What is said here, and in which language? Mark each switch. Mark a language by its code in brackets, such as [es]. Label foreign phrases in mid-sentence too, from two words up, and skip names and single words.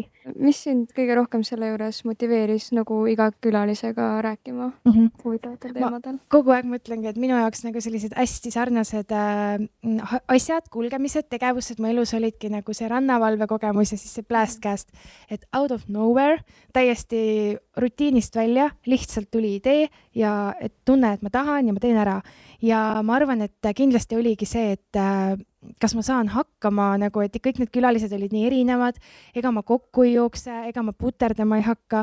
[et] Mis sind kõige rohkem selle juures motiveeris nagu iga külalisega rääkima huvitavatel teemadel? Kogu aeg mõtlengi, et minu jaoks nagu sellised hästi sarnased asjad, kulgemised, tegevused mu elus olidki nagu see rannavalve kogemus ja siis see Plastcast, et [en] out of nowhere, [et] täiesti rutiinist välja, lihtsalt tuli idee ja et tunne, et ma tahan ja ma teen ära. Ja ma arvan, et kindlasti oligi see, et kas ma saan hakkama, nagu, et kõik need külalised olid nii erinevad, ega ma kokku ei jookse, ega ma puterdama ei hakka.